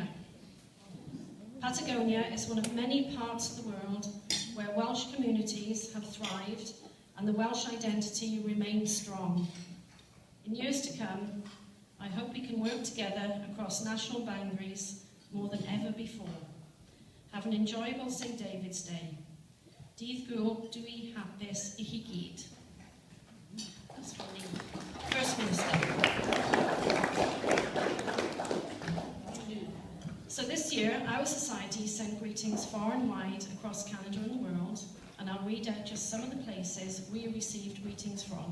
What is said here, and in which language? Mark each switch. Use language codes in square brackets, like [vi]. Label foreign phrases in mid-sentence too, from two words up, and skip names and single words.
[en] Patagonia is one of many parts of the world where Welsh communities have thrived and the Welsh identity remains strong. In years to come, I hope we can work together across national boundaries more than ever before. Have an enjoyable St. David's Day. [cy] Dydd Gŵyl dwi hapus I chi gyd. [en] That's from the First Minister. So this year, our society sent greetings far and wide across Canada and the world, and I'll read out just some of the places we received greetings from.